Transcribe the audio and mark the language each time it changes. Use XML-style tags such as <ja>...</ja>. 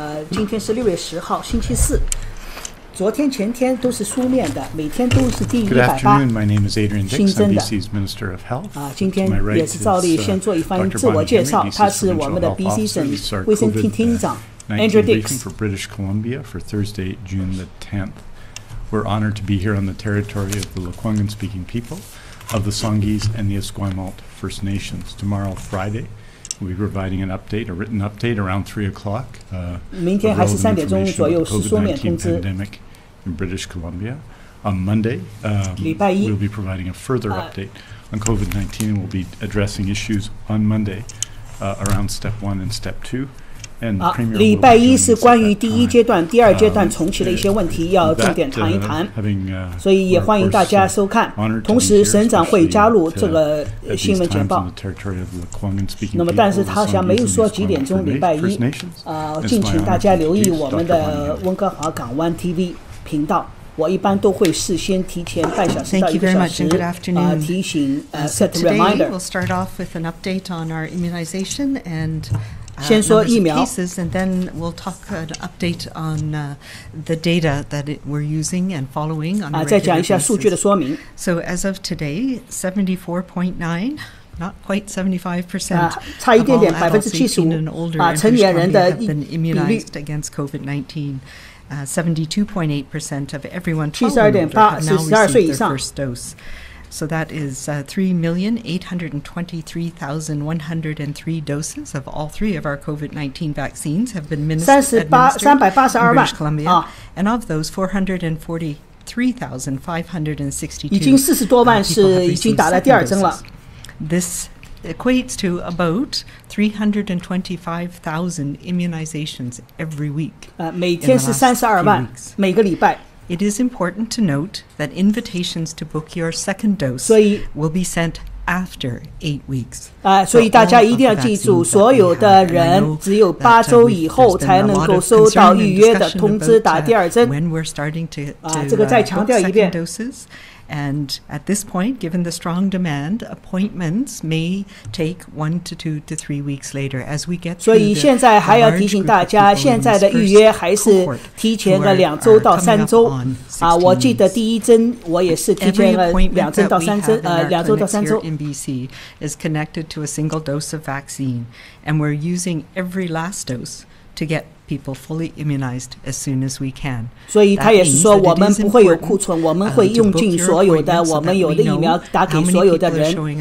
<zh>今天是6月10号，星期四。昨天、前天都是书面的，每天都是第180新增的。今天也是照例先做一番自我介绍，他是我们的 Bc 省卫生厅厅长 Andrew</zh> <en>Dix。We're honored to be here on the territory of the Lekwungen-speaking people of the Songhees and the Esquimalt First Nations. Tomorrow, Friday, we'll be providing an update, a written update around 3 o'clock.</en> <zh>明天还是3点钟左右是书面通知。</zh> <en>Pandemic in British Columbia. On Monday, we'll be providing a further update on COVID-19, and we'll be addressing issues on Monday around Step 1 and Step 2.</en> <zh>礼拜一是关于第1阶段、第2阶段重启的一些问题，要重点谈一谈，所以也欢迎大家收看。同时，省长会加入这个新闻简报。那么，但是他好像没有说几点钟礼拜一，敬请大家留意我们的温哥华港湾 TV 频道。我一般都会事先提前半小时到1个小时提醒</zh> <en>set reminder. We'll start off with an update on our immunization and</en> <zh>先说疫苗</zh> <en>cases, and then we'll talk an update on the data that we're using and following on a</en> <zh>再讲</zh> <en>regular</en> <zh>一下数据的</zh> <en>basis.</en> <zh>说明。</zh> <en>So as of today, 74.9, not quite 75%,</en> <zh>差一点点</zh> <en>of all adults 18 and 75% older in</en> <zh>成</zh> <en>British</en> <zh>年人的</zh> <en>Columbia have been</en> <zh>比率</zh> <en>immunized against COVID-19. 72.8% of everyone 12 72.8% and older have now</en> <zh>是12岁以</zh> <en>received their</en> <zh>上</zh> <en>first dose. So that is 3,823,103 doses of all 3 of our COVID-19 vaccines have been administered in British Columbia, and of those 443,562</en> <zh>已经40多万是已经打了第2针了。</zh> <en>This equates to about 325,000 immunizations every week.</en> <zh>每天是32万，每个礼拜。</zh> <en>It is important to note that invitations to book your second dose will be sent after 8 weeks.</en> <zh>所以大家一定要记住，所有的人只有8周以后才能够收到预约的通知打第2针。</zh> <en>When we're starting to</en> <zh>这个再强调一遍。</zh> <en>book second doses. And at this point, given the strong demand, appointments may take 1 to 2 to 3 weeks later as we get</en> <zh>所以现在还要提醒大家，现在的预约还是提前了2周到3周。我记得第1针我也是提前了2周到3周。 2周到3周。</zh> <en>in BC is connected to a single dose of vaccine, and we're using every last dose to get people fully immunized as soon as we can.</en> <zh>所以他也是说，我们不会有库存，我们会用尽所有的我们有的疫苗打给所有的人。</zh>